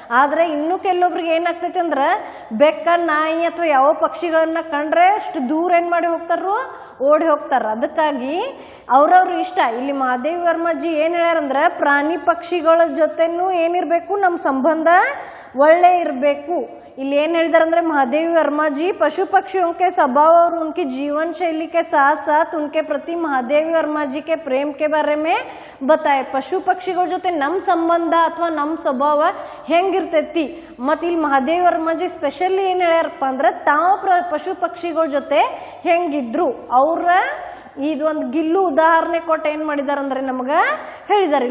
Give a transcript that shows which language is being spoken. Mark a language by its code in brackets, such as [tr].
[kn] ಆದರೆ ಇನ್ನೂ ಕೆಲವೊಬ್ರಿಗೆ ಏನಾಗ್ತೈತಿ ಅಂದ್ರೆ ಬೆಕ್ಕ ನಾಯಿ ಅಥವಾ ಯಾವ ಪಕ್ಷಿಗಳನ್ನ ಕಂಡ್ರೆ ಅಷ್ಟು ದೂರ ಏನು ಮಾಡಿ ಹೋಗ್ತಾರೋ, ಓಡಿ ಹೋಗ್ತಾರೆ. ಅದಕ್ಕಾಗಿ ಅವ್ರವ್ರ ಇಷ್ಟ. ಇಲ್ಲಿ ಮಹಾದೇವಿ ವರ್ಮಾಜಿ ಏನು ಹೇಳ್ಯಾರಂದ್ರೆ ಪ್ರಾಣಿ ಪಕ್ಷಿಗಳ ಜೊತೆನೂ ಏನಿರಬೇಕು, ನಮ್ಮ ಸಂಬಂಧ ಒಳ್ಳೆ ಇರಬೇಕು. ಇಲ್ಲಿ ಏನು ಹೇಳಿದಾರಂದ್ರೆ [hi] महादेवी वर्मा जी पशु पक्षियों के स्वभाव और उनकी जीवन शैली के साथ साथ उनके प्रति महादेवी वर्मा जी के प्रेम के बारे में बताए. [kn] पशु पक्षिಗಳ ಜೊತೆ ನಮ್ಮ ಸಂಬಂಧ ಅಥವಾ ನಮ್ಮ ಸ್ವಭಾವ ಹೆಂಗಿರ್ತೈತಿ ಮತ್ತು ಇಲ್ಲಿ ಮಹಾದೇವಿ ವರ್ಮಾ ಜಿ ಸ್ಪೆಷಲಿ ಏನು ಹೇಳ್ಯಾರಪ್ಪ ಅಂದ್ರೆ ತಾವು ಪಶು ಪಕ್ಷಿಗಳ ಜೊತೆ ಹೆಂಗಿದ್ರು ಅವ್ರ ಇದೊಂದು ಗಿಲ್ಲು ಉದಾಹರಣೆ ಕೊಟ್ಟು ಏನು ಮಾಡಿದಾರೆ ಅಂದ್ರೆ ನಮಗೆ ಹೇಳಿದಾರೆ.